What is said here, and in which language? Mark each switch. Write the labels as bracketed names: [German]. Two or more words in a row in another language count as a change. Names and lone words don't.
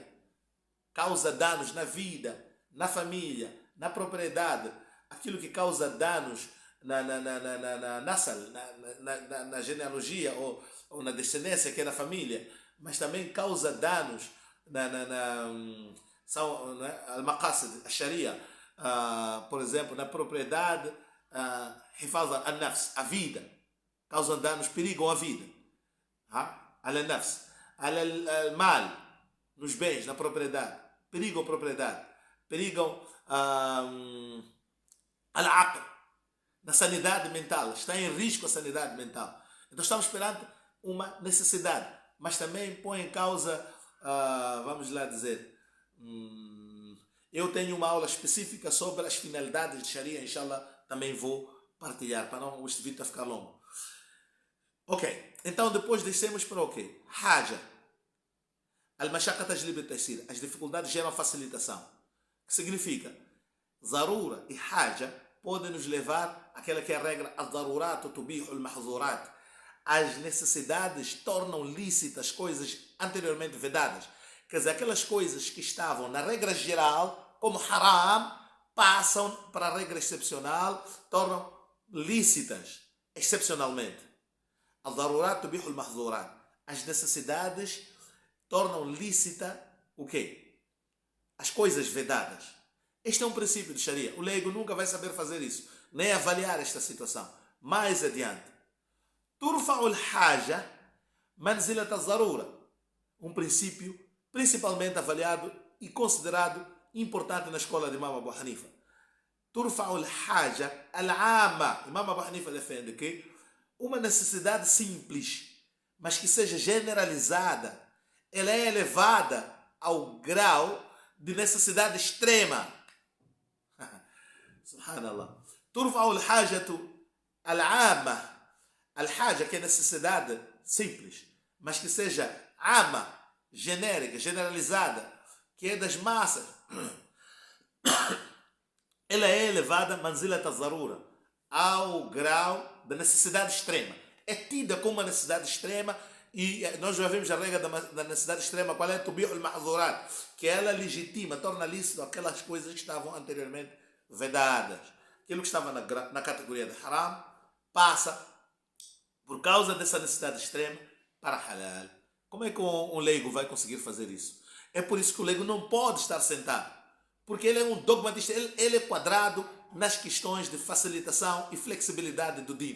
[Portuguese] Causa danos na vida, na família, na propriedade, aquilo que causa danos na genealogia ou na descendência que é da família, mas também causa danos são al-maqasid, a Sharia, por exemplo, na propriedade, [Arabic] حفظ النفس, [Portuguese] a vida, causam danos, perigam a vida, al-nafs, al-mal, nos bens, na propriedade, perigam a propriedade, perigam al-aql, na sanidade mental, está em risco a sanidade mental. Então estamos perante uma necessidade, mas também põe em causa, vamos lá dizer, eu tenho uma aula específica sobre as finalidades de Sharia, inshallah, também vou partilhar, para não este vídeo ficar longo. Ok, então depois descemos para o quê? Haja. [Arabic] المشقة تجلب التيسير. [Portuguese] As dificuldades geram facilitação. Que significa? Zarura e haja podem nos levar àquela que é a regra [Arabic] الضرورات تبيح المحظورات. [Portuguese] As necessidades tornam lícitas coisas anteriormente vedadas. Quer dizer, aquelas coisas que estavam na regra geral, como haram, passam para a regra excepcional, tornam lícitas, excepcionalmente. [Arabic] الضرورات تبيح المحظورات. [Portuguese] As necessidades tornam lícita o quê? As coisas vedadas. Este é um princípio de Sharia. O leigo nunca vai saber fazer isso, nem avaliar esta situação. Mais adiante. [Arabic] ترفع الحاجة منزلة الضرورة. [Portuguese] Um princípio principalmente avaliado e considerado importante na escola de Imam Abu Hanifa. [Arabic] ترفع الحاجة العامة. [Portuguese] Imam Abu Hanifa defende que uma necessidade simples, mas que seja generalizada, ela é elevada ao grau de necessidade extrema. Subhanallah. [Arabic] ترفع الحاجة العامة. [Portuguese] Al-haja, que é necessidade simples, mas que seja ama, genérica, generalizada, que é das massas. Ela é elevada, [Arabic] منزلة الضرورة, [Portuguese] ao grau da necessidade extrema. É tida como uma necessidade extrema. E nós já vimos a regra da necessidade extrema, qual é? [Arabic] تبيح المحظورات, [Portuguese] que ela legitima, torna lícito aquelas coisas que estavam anteriormente vedadas. Aquilo que estava na categoria de haram passa, por causa dessa necessidade extrema, para halal. Como é que um leigo vai conseguir fazer isso? É por isso que o leigo não pode estar sentado, porque ele é um dogmatista, ele é quadrado nas questões de facilitação e flexibilidade do din.